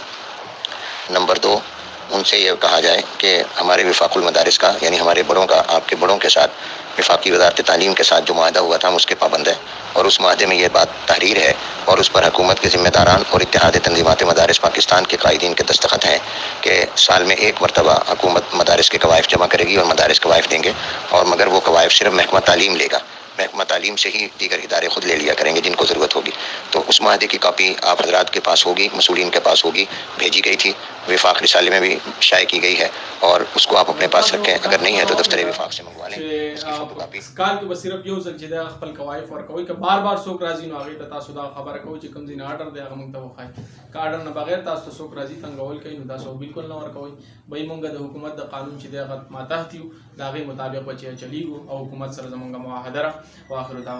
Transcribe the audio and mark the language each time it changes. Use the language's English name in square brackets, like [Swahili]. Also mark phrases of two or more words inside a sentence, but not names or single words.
[Urdu] نمبر 2، ان سے یہ کہا جائے کہ ہمارے وفاق المدارس کا یعنی ہمارے بڑوں کا آپ کے بڑوں کے ساتھ وفاقی وزارت تعلیم کے ساتھ جو معاہدہ ہوا تھا ہم اس کے پابند ہے، اور اس معاہدے میں یہ بات تحریر ہے اور اس پر حکومت کے ذمہ داران اور اتحاد تنظیمات مدارس پاکستان کے قائدین کے دستخط ہیں کہ سال میں ایک مرتبہ حکومت مدارس کے کوائف جمع کرے گی اور مدارس کوائف دیں گے، اور مگر وہ کوائف صرف محکمہ تعلیم لے گا، محکمہ تعلیم سے ہی دیگر ادارے خود لے لیا کریں گے جن کو ضرورت ہوگی. تو اس معاہدے کی کاپی آپ حضرات کے پاس ہوگی، مسئولین کے پاس ہوگی، بھیجی گئی تھی، وفاق رسالے میں بھی شائع کی گئی ہے، اور اس کو آپ اپنے پاس رکھیں. اگر نہیں ہے تو دفتر وفاق سے منگوا لیں اس کی فوٹوکاپی. [Pashto] کال کې به صرف یو ځل چې دا خپل قواعد ورکوي، که بار بار څوک راځي نو هغې ته تاسو دا خبره کوئ چې کوم ځای نه اډر دی هغه موږ ته وښایي. که اډر نه بغیر تاسو ته څوک راځي تنګول کوي نو تاسو بالکل نه ورکوئ. بهی موږ د حکومت د قانون چې دی هغه ماتحت یو، د هغې مطابق به چې چلیږو او حکومت سره زموږ معاهده ده.